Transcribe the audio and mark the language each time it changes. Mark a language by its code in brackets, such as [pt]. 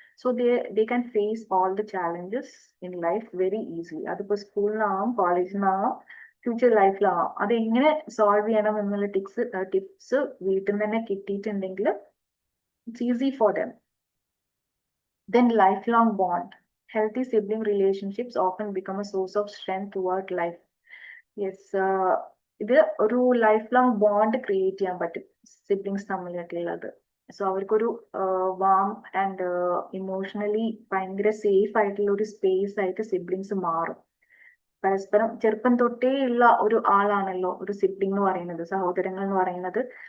[en] So they can face all the challenges in life very easily. [ml] അതിപ്പോ സ്കൂളിലാവാം, കോളേജിലാവാം, future ലൈഫിലാവാം. അതെങ്ങനെ solve ചെയ്യണം എന്നുള്ള tips വീട്ടിൽ നിന്ന് തന്നെ കിട്ടിയിട്ടുണ്ടെങ്കിൽ [en] It's easy for them. Then life long bond. Healthy sibling relationships often become a source of strength throughout life. [ml] Yes, ഇത് ഒരു ലൈഫ് ലോങ് ബോണ്ട് ക്രിയേറ്റ് ചെയ്യാൻ പറ്റും സിബ്ലിങ്സ് തമ്മിലായിട്ടുള്ളത്. സോ അവർക്കൊരു വാം ആൻഡ് ഇമോഷണലി ഭയങ്കര സേഫ് ആയിട്ടുള്ള ഒരു സ്പേസ് ആയിട്ട് siblings മാറും. പരസ്പരം ചെറുപ്പം തൊട്ടേ ഉള്ള ഒരു ആളാണല്ലോ ഒരു സിബ്ലിംഗ് എന്ന് പറയുന്നത്, സഹോദരങ്ങൾ എന്ന് പറയുന്നത്.